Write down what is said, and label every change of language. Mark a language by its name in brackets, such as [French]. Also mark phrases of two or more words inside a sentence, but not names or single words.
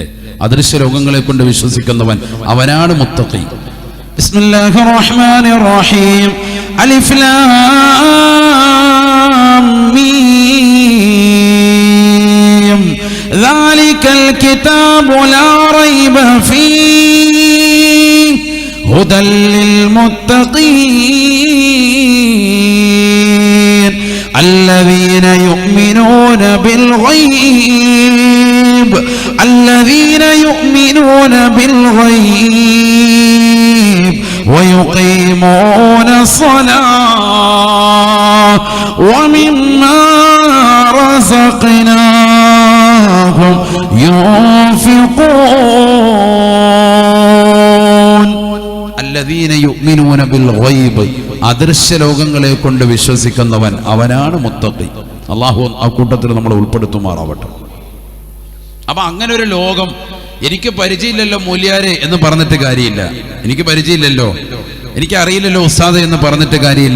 [Malayalam] അദൃശ്യ ലോകങ്ങളെ കൊണ്ട് വിശ്വസിക്കുന്നവൻ, അവനാണ് മുത്തഖി. [Arabic] بسم الله الرحمن الرحيم الم. ذلك الكتاب لا ريب فيه هدى للمتقين الذين يؤمنون بالغيب ويقيمون الصلاة ومما رزقناهم ينفقون. الذين يؤمنون بالغيب, [Malayalam] അദൃശ്യ ലോകങ്ങളെ കൊണ്ട് വിശ്വസിക്കുന്നവൻ, അവനാണ് മുത്തഖി. അല്ലാഹു ആ കൂട്ടത്തിൽ നമ്മൾ ഉൾപ്പെടുത്തുമാറാവട്ടെ. അപ്പൊ അങ്ങനെ ഒരു ലോകം എനിക്ക് പരിചയമില്ലല്ലോ മൂല്യാരെ എന്ന് പറഞ്ഞിട്ട് കാര്യമില്ല, എനിക്ക് പരിചയമില്ലല്ലോ, എനിക്കറിയില്ലല്ലോ ഉസ്താദ് എന്ന് പറഞ്ഞിട്ട് കാര്യമില്ല.